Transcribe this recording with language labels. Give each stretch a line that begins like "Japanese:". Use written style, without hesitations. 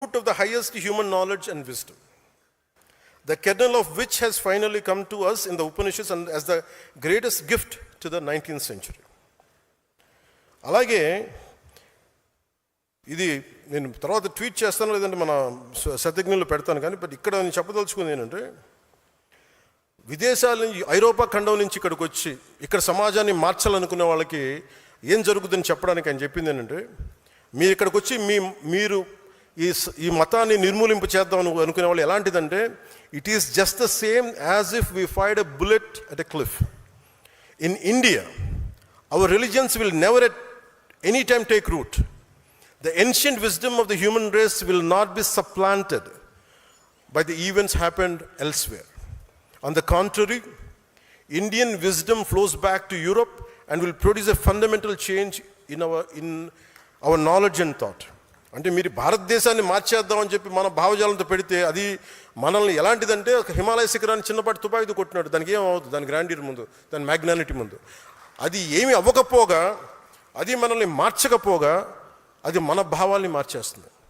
English: fruit of the highest human knowledge and wisdom, the kernel of which has finally come to us in the Upanishads and as the greatest gift to the 19th century.
Telugu: అలాగే ఇది నేను తర్వాత tweet చేస్తాను, లేదంటే మన శతజ్ఞులు పెడతాను, కానీ but ఇక్కడ నేను చెప్పదలుచుకుంది ఏంటంటే, విదేశాల నుంచి ఐరోపా ఖండం నుంచి ఇక్కడికి వచ్చి ఇక్కడ సమాజాన్ని మార్చాలనుకునే వాళ్ళకి ఏం జరుగుతుందని చెప్పడానికి ఆయన చెప్పింది ఏంటంటే, మీరు ఇక్కడికి వచ్చి మీరు ఈ మతాన్ని నిర్మూలింపు చేద్దాం అనుకునే వాళ్ళు ఎలాంటిదంటే,
English: It is just the same as if we fired a bullet at a cliff. In India our religions will never at any time take root. The ancient wisdom of the human race will not be supplanted by the events happened elsewhere. On the contrary, Indian wisdom flows back to Europe and will produce a fundamental change in our knowledge and thought.
Telugu: అంటే మీరు భారతదేశాన్ని మార్చేద్దామని చెప్పి మన భావజాలంతో పెడితే అది మనల్ని ఎలాంటిదంటే, ఒక హిమాలయ శిఖరాన్ని చిన్నపాటి తుపాకీతో కొట్టినాడు. దానికి ఏమవుతుంది? దాని గ్రాండీర్ ముందు, దాని మ్యాగ్నానిటీ ముందు. అది ఏమి అవ్వకపోగా, అది మనల్ని మార్చకపోగా, అది మన భావాల్ని మార్చేస్తుంది.